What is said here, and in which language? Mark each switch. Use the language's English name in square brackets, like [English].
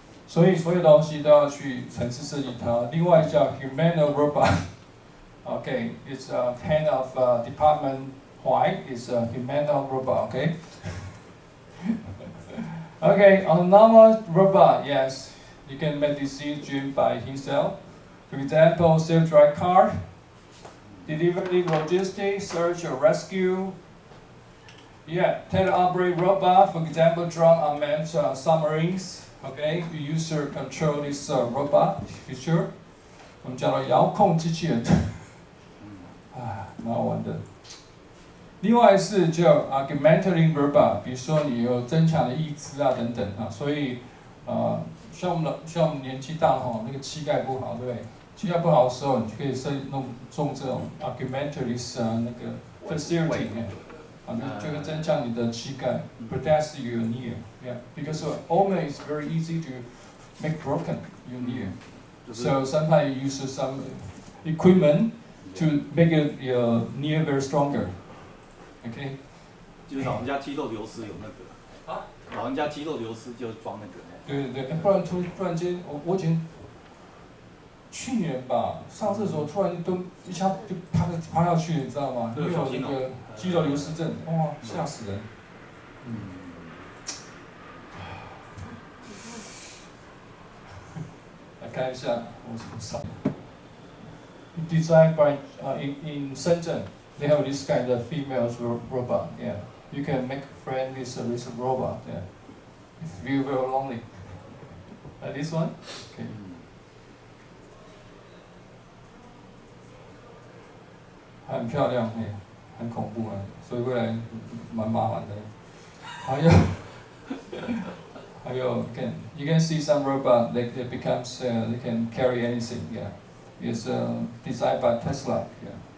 [Chinese] 所以所有东西都要去程式设计它。另外叫 [English] humanoid robot。Okay, it's a kind of department. Why? It's a humanoid robot. Okay. Okay, autonomous robot. Yes, you can make decision by himself. For example, self-drive car, delivery, logistics, search or rescue. Yeah, teleoperate robot. For example, drone unmanned submarines. Okay, you user control this robot feature. [Chinese] 我们叫做遥控机器人，蛮好玩的。另外是叫 augmented robot， 比如说你有增强的义肢啊等等所以像我们年纪大了那个膝盖不好，对不对？膝盖不好的时候，你就可以种这种 augmented 那个 facility 就会增强你的膝盖 ， [English] protect your knee. Yeah, because augment is very easy to make broken your knee. So sometimes you use some equipment to make your knee very stronger. Okay. [Chinese] 就是老人家肌肉流失有那个啊，老人家肌肉流失就装那个。对对对，不然突然间，我以前去年吧，上厕所突然间都一下就趴下去，你知道吗？因为有那个肌肉流失症，哇，吓死人。来看一下，我怎么上。 [English] Designed by in Shenzhen, they have this kind of female robot. Yeah, you can make friend with a robot. Yeah, if you feel lonely. Like this one. Okay. [Chinese] 很漂亮，很恐怖啊，所以未来蛮麻烦的。还有 [English] you can see some robot they becomes they can carry anything. Yeah, it's designed by Tesla. Yeah.